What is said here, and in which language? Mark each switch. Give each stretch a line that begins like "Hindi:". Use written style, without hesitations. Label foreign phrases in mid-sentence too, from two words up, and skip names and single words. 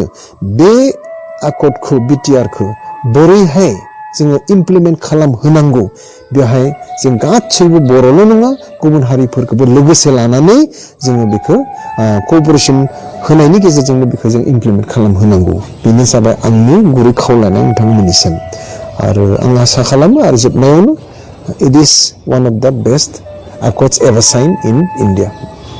Bodo: बे आकर्डखौ बिटिआरखौ बोरैहाय जोङो इमप्लिमेन्ट खालामहोनांगौ बेहाय जों गासैबो बर'ल' नङा गुबुन हारिफोरखौबो लोगोसे लानानै जोङो बेखौ क'अपारेसन होनायनि गेजेरजोंनो बेखौ जों इमप्लिमेन्ट खालामहोनांगौ बेनो जाबाय आंनि गुरै खावलायनाय नोंथांमोननिसिम आरो आं आसा खालामो आरो जोबनायावनो
English: it is one of the best accords ever signed in India.